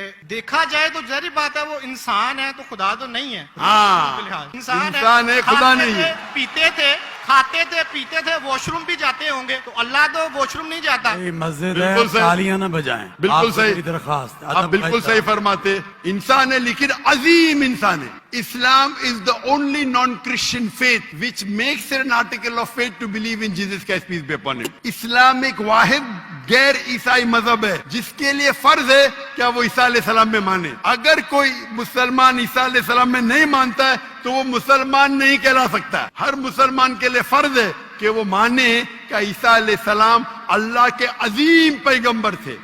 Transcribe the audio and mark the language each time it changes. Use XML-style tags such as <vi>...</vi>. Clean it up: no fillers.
<ur>دیکھا جائے تو ظاہر بات ہے وہ انسان ہے تو خدا تو نہیں ہے. ہاں انسان ہے, خدا نہیں ہے. پیتے تھے, کھاتے تھے, پیتے تھے, واش روم بھی جاتے ہوں گے, تو اللہ تو واش روم نہیں جاتا. مسجد ہے, تالیاں نہ بجائیں. بالکل صحیح درخواست, آپ بالکل صحیح فرماتے. انسان ہے لیکن عظیم انسان ہے.</ur> <en>Islam is the only non-Christian faith which makes it an article of faith to believe in Jesus Christ, peace be upon him.</en> <ur>اسلام ایک واحد غیر عیسائی مذہب ہے جس کے لیے فرض ہے کیا وہ عیسیٰ علیہ السلام میں مانے. اگر کوئی مسلمان عیسیٰ علیہ السلام میں نہیں مانتا ہے تو وہ مسلمان نہیں کہلا سکتا. ہر مسلمان کے لیے فرض ہے کہ وہ مانے کہ عیسیٰ علیہ السلام اللہ کے عظیم پیغمبر تھے.</ur>